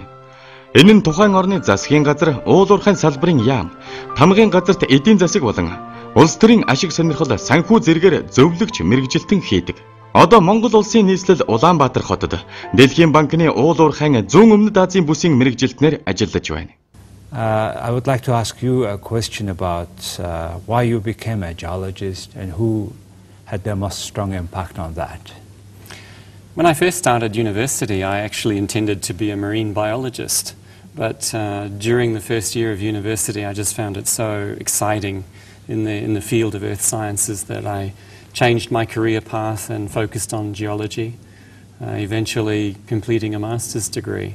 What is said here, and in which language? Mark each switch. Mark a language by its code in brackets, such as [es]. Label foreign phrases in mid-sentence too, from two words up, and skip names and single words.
[mn] Энэ нь тухайн орны засгийн газар, уулуурхайн салбарын яам, тамгын газарт эдийн засаг болон улс төрийн ашиг сонирхол санхүү зэргээр зөвлөгч мэргэжилтэн хийдэг. Одоо Монгол улсын нийслэл Улаанбаатар хотод Дэлхийн банкны уулуурхайн зүүн өмнөд Азийн бүсийн мэргэжилтнээр ажиллаж байна. [en] I would like to ask you a question about why you became a geologist and who had the most strong impact on that. When I first started university, I actually intended to be a marine biologist. But during the first year of university, I just found it so exciting in the field of earth sciences that I changed my career path and focused on geology, eventually completing a master's degree.